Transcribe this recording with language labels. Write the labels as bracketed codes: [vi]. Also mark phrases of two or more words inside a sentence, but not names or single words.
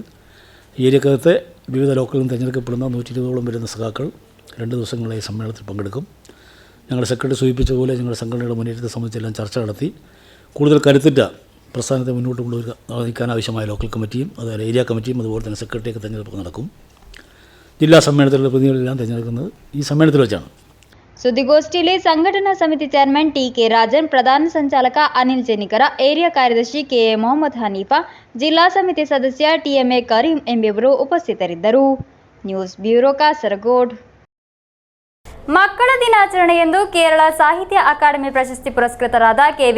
[ml] ഈ ഏരിയക്കകത്തെ വിവിധ ലോക്കലിൽ നിന്ന് തിരഞ്ഞെടുക്കപ്പെടുന്ന 120ഓളം വരുന്ന സഖാക്കൾ 2 ദിവസങ്ങളായി സമ്മേളനത്തിൽ പങ്കെടുക്കും. ഞങ്ങളുടെ സെക്രട്ടറി സൂചിപ്പിച്ച പോലെ ഞങ്ങളുടെ സംഘടനയുടെ മുന്നേറ്റത്തെ സംബന്ധിച്ചെല്ലാം ചർച്ച നടത്തി കൂടുതൽ കരുത്തുറ്റ പ്രസ്ഥാനത്തെ മുന്നോട്ട് കൊണ്ടുവരാൻ ആവശ്യമായ ലോക്കൽ കമ്മിറ്റിയും അതുപോലെ ഏരിയ കമ്മിറ്റിയും അതുപോലെ തന്നെ സെക്രട്ടറിയൊക്കെ തെരഞ്ഞെടുപ്പ് നടക്കും. ജില്ലാ സമ്മേളനത്തിലുള്ള പ്രതിനിധികളെല്ലാം തിരഞ്ഞെടുക്കുന്നത് ഈ സമ്മേളനത്തിൽ വെച്ചാണ്. [kn] ಸುದ್ದಿಗೋಷ್ಠಿಯಲ್ಲಿ ಸಂಘಟನಾ ಸಮಿತಿ ಚೇರ್ಮನ್ ಟಿ.ಕೆ. ರಾಜನ್, ಪ್ರಧಾನ ಸಂಚಾಲಕ ಅನಿಲ್ ಜೆನಿಕರ, ಏರಿಯಾ ಕಾರ್ಯದರ್ಶಿ ಕೆ.ಎ. ಮೊಹಮ್ಮದ್ ಹನೀಫಾ, ಜಿಲ್ಲಾ ಸಮಿತಿ ಸದಸ್ಯ ಟಿ.ಎಂ.ಎ. ಕರೀಂ ಎಂಬಿವರು ಉಪಸ್ಥಿತರಿದ್ದರು. ನ್ಯೂಸ್ ಬ್ಯೂರೋ, ಕಾಸರಗೋಡ್. ಮಕ್ಕಳ ದಿನಾಚರಣೆಯಂದು ಕೇರಳ ಸಾಹಿತ್ಯ ಅಕಾಡೆಮಿ ಪ್ರಶಸ್ತಿ ಪುರಸ್ಕೃತರಾದ ಕೆ.ವಿ.